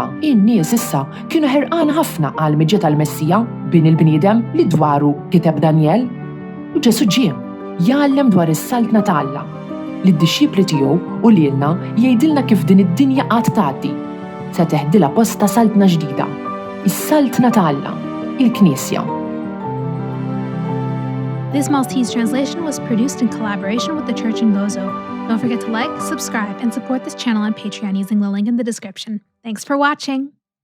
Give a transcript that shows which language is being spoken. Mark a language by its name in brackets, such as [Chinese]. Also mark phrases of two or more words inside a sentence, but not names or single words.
[Maltese] In-nies issa kienu ħerqana ħafna għal miġġa tal-Messija bin il-bniedem li dwaru kiteb Daniel. U Ġesu ġie jgħallem dwar is-saltna ta' Alla li d-dixxipli tiegħu u lilna jgħidilna kif din id-dinja qatt tgħaddi. Se teħdilha posta saltna ġdida, is-saltna ta' Alla, il-Knisja. [English] This Maltese translation was produced in collaboration with the Church in Gozo. Don't forget to like, subscribe, and support this channel on Patreon using the link in the description. Thanks for watching!